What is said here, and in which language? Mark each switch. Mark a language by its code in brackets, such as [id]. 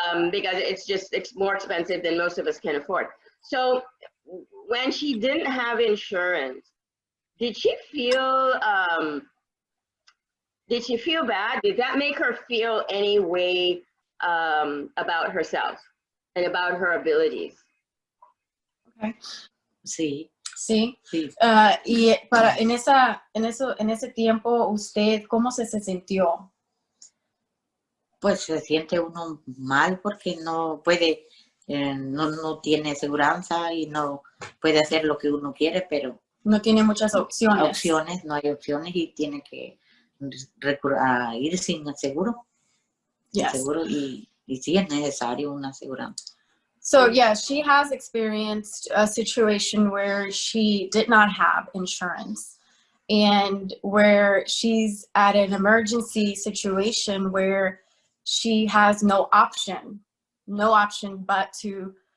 [en] Because it's more expensive than most of us can afford. So when she didn't have insurance, did she feel bad? Did that make her feel any way about herself and about her abilities? Okay. [es] Sí, Sí. sí. Y en ese tiempo, ¿usted cómo se sintió? Pues se siente uno mal porque no puede, no tiene seguranza y no puede hacer lo que uno quiere, pero No tiene muchas opciones. no hay opciones y tiene que ir sin seguro. [en] Yes. [es] Seguro y sí es necesario una aseguranza. [en] So yeah, she has experienced a situation where she did not have insurance and where she's at an emergency situation where she has no option but to